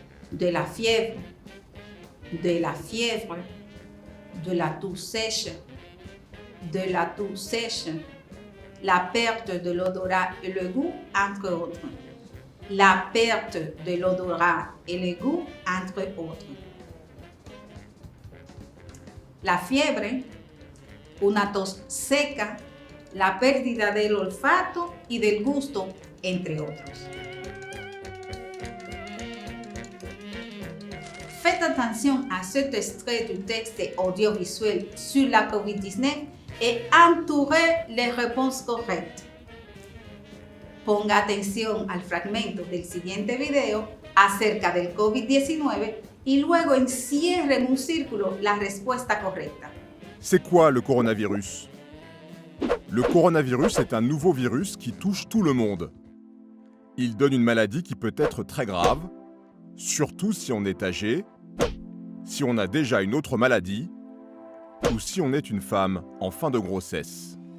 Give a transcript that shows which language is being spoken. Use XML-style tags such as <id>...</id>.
<fr>De la fièvre, de la fièvre, de la toux sèche, de la toux sèche, la perte de l'odorat et le goût, entre autres. La perte de l'odorat et le goût, entre autres.</fr> <es>La fiebre, una tos seca, la pérdida del olfato y del gusto, entre otros.</es> <fr>Faites attention à cet extrait du texte audiovisuel sur la COVID-19 et entourez les réponses correctes.</fr> <es>Ponga atención al fragmento del siguiente video acerca del COVID-19 y luego encierre en un círculo la respuesta correcta.</es> <fr>C'est quoi le coronavirus? Le coronavirus est un nouveau virus qui touche tout le monde. Il donne une maladie qui peut être très grave, surtout si on est âgé, si on a déjà une autre maladie ou si on est une femme en fin de grossesse.</fr>